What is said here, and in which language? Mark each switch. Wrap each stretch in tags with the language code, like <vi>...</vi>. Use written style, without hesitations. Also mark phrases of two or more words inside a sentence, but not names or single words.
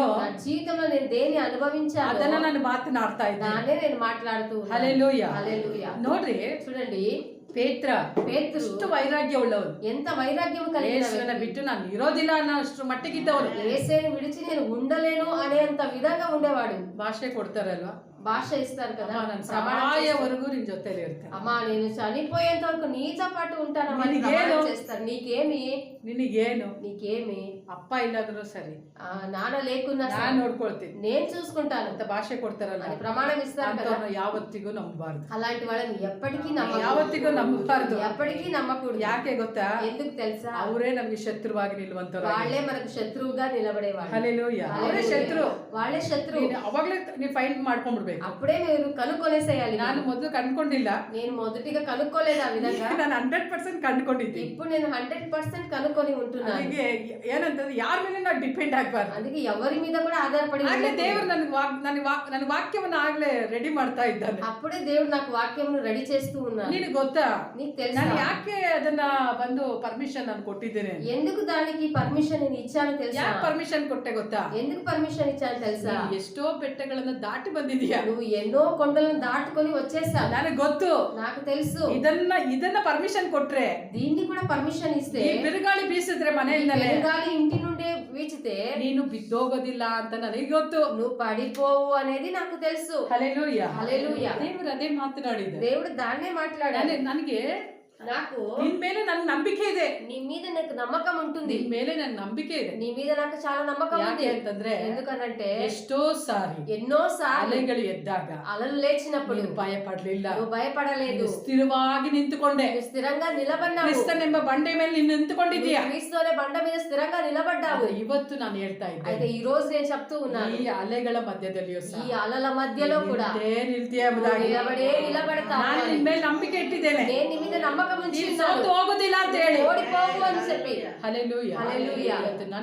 <te>నా జీవితంలో నేను దేని అనుభవించానో</te> <kn>ಅದನ್ನ ನಾನು ಮಾತನಾಡ್ತಾ ಇದ್ದೆ.</kn> <te>దాన్నే నేను మాట్లాడుతూ ఉన్నాను. హల్లెలూయా. హల్లెలూయా.</te> <kn>ನೋಡ್ರಿ,</kn> <te>చూడండి,</te> <kn>ಪೇತ್ರ</kn> <te>పేతురు</te> <kn>ಎಷ್ಟು ವೈರಾಗ್ಯ ಉಳ್ಳವನು.</kn> <te>ఎంత వైరాగ్యం కలిగిన</te> <kn>ಯೇಸುವನ್ನ</kn> <te>వ్యక్తి.</te> <kn>ಬಿಟ್ಟು ನಾನು ಇರೋದಿಲ್ಲ ಅನ್ನೋ ಅಷ್ಟು ಮಟ್ಟಿಗಿದ್ದವನು.</kn> <te>యేసేని విడిచి నేను ఉండలేను అనేంత విధంగా ఉండేవాడు.</te> <kn>ಭಾಷೆ ಕೊಡ್ತಾರಲ್ವಾ,</kn> <te>భాష ఇస్తారు కదా,</te> <kn>ಅಮ್ಮ ನಾನು</kn> <te>ప్రమాణం చేస్తారు.</te> <kn>ಸಾಯವರೆಗೂ ನಿನ್ ಜೊತೆಲಿ ಇರ್ತೇನೆ.</kn> <te>అమ్మా నేను చనిపోయేంత వరకు నీతో పాటు ఉంటానమ్మా అని నీకేను? ప్రమాణం చేస్తారు. నీకేమి</te> <kn>ನಿನಗೇನು</kn> <te>నీకేమి</te> <kn>ಅಪ್ಪ ಇಲ್ಲಾದ್ರೂ ಸರಿ,</kn> <te>నాన్న లేకున్నా</te> <kn>ನಾನ್</kn> <te>సరే</te> <kn>ನೋಡ್ಕೊಳ್ತೀನಿ</kn> <te>నేను చూసుకుంటాను</te> <kn>ಅಂತ ಭಾಷೆ ಕೊಡ್ತಾರಲ್ಲ,</kn> <te>అని ప్రమాణం ఇస్తారు కదా.</te> <kn>ಅಂತವ್ರನ್ನ ಯಾವತ್ತಿಗೂ ನಂಬಬಾರ್ದು.</kn> <te>అలాంటి వాళ్ళని ఎప్పటికీ నమ్మకూడదు.</te> <kn>ಯಾವತ್ತಿಗೂ ನಂಬಬಾರ್ದು.</kn> <te>ఎప్పటికీ నమ్మకూడదు.</te> <kn>ಯಾಕೆ ಗೊತ್ತಾ,</kn> <te>ఎందుకు తెలుసా?</te> <kn>ಅವರೇ ನಮ್ಗೆ ಶತ್ರುವಾಗಿ ನಿಲ್ಲುವಂತವ್ರು.</kn> <te>వాళ్ళే మనకు శత్రువుగా నిలబడేవాళ్ళు.</te> <kn>ಹಲ್ಲೆಲೂಯಾ. ಅವರೇ ಶತ್ರು.</kn> <te>వాళ్ళే శత్రువు.</te> <kn>ನೀನು ಅವಾಗ್ಲೇ ನೀವು ಫೈಂಡ್ ಮಾಡ್ಕೊಂಡ್ಬಿಡ್ಬೇಕು.</kn> <te>అప్పుడే మీరు కనుక్కొనేసేయాలి.</te> <kn>ನಾನು ಮೊದಲು ಕಂಡ್ಕೊಂಡಿಲ್ಲ,</kn> <te>నేను మొదటిగా కనుక్కోలేదు ఆ విధంగా.</te> <kn>ನಾನು 100% ಕಂಡ್ಕೊಂಡಿದ್ದೀನಿ.</kn> <te>ఇప్పుడు నేను 100% కనుక్కొని ఉంటున్నాను.</te> <kn>ಅದಕ್ಕೆ ಏನಂತಂದ್ರೆ ಯಾರ ಮೇಲೆ ನಾವು ಡಿಪೆಂಡ್ ಆಗ್ಬಾರ್ದು.</kn> <te>అందుకే ఎవరి మీద కూడా ఆధారపడి</te> <kn>ಆಗ್ಲೇ</kn> <te>ఉండకూడదు.</te> <kn>ದೇವರು ನನ್ನ ವಾಕ್ಯವನ್ನ ಆಗ್ಲೇ ರೆಡಿ ಮಾಡ್ತಾ ಇದ್ದಾನೆ.</kn> <te>అప్పుడే దేవుడు నాకు వాక్యమును రెడీ చేస్తూ ఉన్నాడు.</te> <kn>ನಿನಗೆ ಗೊತ್ತಾ,</kn> <te>నీకు తెలుసా</te> <kn>ನಾನು ಯಾಕೆ ಅದನ್ನ ಬಂದು ಪರ್ಮಿಷನ್ ನಾನು ಕೊಟ್ಟಿದ್ದೇನೆ?</kn> <te>ఎందుకు దానికి పర్మిషన్ నేను ఇచ్చాను తెలుసా?</te> <kn>ಯಾಕೆ ಪರ್ಮಿಷನ್ ಕೊಟ್ಟೆ ಗೊತ್ತಾ?</kn> <te>ఎందుకు పర్మిషన్ ఇచ్చాను తెలుసా?</te> <kn>ನೀನು ಎಷ್ಟೋ ಬೆಟ್ಟಗಳನ್ನ ದಾಟಿ ಬಂದಿದೀಯಾ.</kn> <te>నువ్వు ఎన్నో కొండలను దాటుకొని వచ్చేసావు.</te> <kn>ನನಗೆ ಗೊತ್ತು.</kn> <te>నాకు తెలుసు.</te> <kn>ಇದನ್ನ ಪರ್ಮಿಷನ್ ಕೊಟ್ರೆ,</kn> <te>దీన్ని కూడా పర్మిషన్ ఇస్తే,</te> <kn>ಈ ಬಿರುಗಾಳಿ ಬೀಸಿದ್ರೆ ಮನೆಯಿಂದಲೇ</kn> <te>గాలి ఇంటి నుండే వీచితే</te> <kn>ನೀನು ಬಿದ್ದೋಗೋದಿಲ್ಲ ಅಂತ ನನಗೆ ಗೊತ್ತು.</kn> <te>నువ్వు పడిపోవు అనేది నాకు తెలుసు.</te> <kn>ಹಲ್ಲೆಲೂಯಾ.</kn> <te>హల్లెలూయా.</te> <kn>ದೇವರು ಅದೇ ಮಾತನಾಡಿದ.</kn> <te>దేవుడు దాన్నే మాట్లాడాడు.</te> <kn>ನನಗೆ</kn> <te>నాకు</te> <kn>ನಿನ್ ಮೇಲೆ ನನ್ ನಂಬಿಕೆ ಇದೆ.</kn> <te>నీ మీద నాకు నమ్మకం ఉంటుంది.</te> <kn>ನಿನ್ ಮೇಲೆ ನನ್ ನಂಬಿಕೆ ಇದೆ.</kn> <te>నీ మీద నాకు చాలా నమ్మకం ఉంది.</te> <kn>ಯಾಕೆ ಅಂತಂದ್ರೆ,</kn> <te>ఎందుకనంటే</te> <kn>ಎಷ್ಟೋ ಸಾರಿ</kn> <te>ఎన్నో సార్లు</te> <kn>ಅಲೆಗಳು ಎದ್ದಾಗ</kn> <te>అలలు లేచినప్పుడు</te> <kn>ನೀನು ಭಯ ಪಡ್ಲಿಲ್ಲ.</kn> <te>నువ్వు భయపడలేదు.</te> <kn>ನೀನು ಸ್ಥಿರವಾಗಿ ನಿಂತುಕೊಂಡೆ.</kn> <te>నువ్వు స్థిరంగా నిలబడ్డావు.</te> <kn>ಕ್ರಿಸ್ತನೆಂಬ ಬಂಡೆ ಮೇಲೆ ನೀನು ನಿಂತುಕೊಂಡಿದ್ದೀಯಾ.</kn> <te>క్రీస్తునే బండ మీద స్థిరంగా నిలబడ్డావు.</te> <kn>ಆದ್ರೆ ಇವತ್ತು ನಾನು ಹೇಳ್ತಾ</kn> <te>అయితే</te> <kn>ಇದ್ದೇನೆ,</kn> <te>ఈ రోజు నేను చెప్తూ ఉన్నాను,</te> <kn>ಈ ಅಲೆಗಳ ಮಧ್ಯದಲ್ಲಿಯೂ</kn> <te>ఈ</te> <kn>ಸಹ</kn> <te>అలల మధ్యలో కూడా</te> <kn>ನಿಲ್ತೀಯ ಎಂಬುದಾಗಿ</kn> <te>నిలబడే నిలబడతావు.</te> <kn>ನಾನು ನಿನ್ ಮೇಲೆ ನಂಬಿಕೆ ಇಟ್ಟಿದ್ದೇನೆ.</kn> <te>నేను నీ మీద నమ్మకం</te> <kn>ನೀನು</kn> <te>ఉంచున్నాను.</te> <kn>ಸೋತು ಹೋಗುದಿಲ್ಲ ಅಂತ ಹೇಳಿ.</kn> <te>ఓడిపోవు అని చెప్పి.</te> <kn>ಹಲ್ಲೆಲೂಯಾ. ಹಲ್ಲೆಲೂಯಾ. ಇವತ್ತು ನನ್ನ</kn>